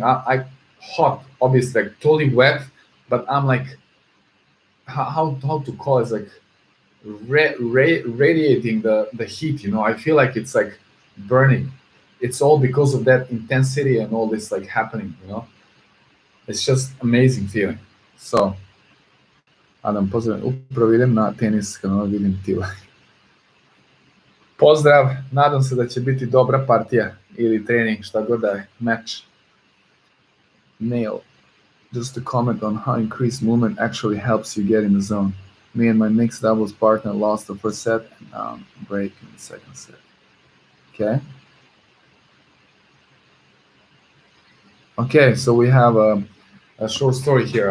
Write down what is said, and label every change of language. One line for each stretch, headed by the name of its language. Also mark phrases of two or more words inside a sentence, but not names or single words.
English: I hot, obviously, like totally wet, but I'm like how to call it, like radiating the heat. I feel like it's like burning. It's all because of that intensity and all this like happening. It's just amazing feeling. So Adam,
Serbian: pozdrav, upravo idem na tenis kanal, vidim ti. Pozdrav, nadam se da će biti dobra partija ili trening, šta god da je, match. Nail.
English: Just to comment on how increased movement actually helps you get in the zone. Me and my mixed doubles partner lost the first set and now break in the second set. Okay. Okay, so we have a short story here.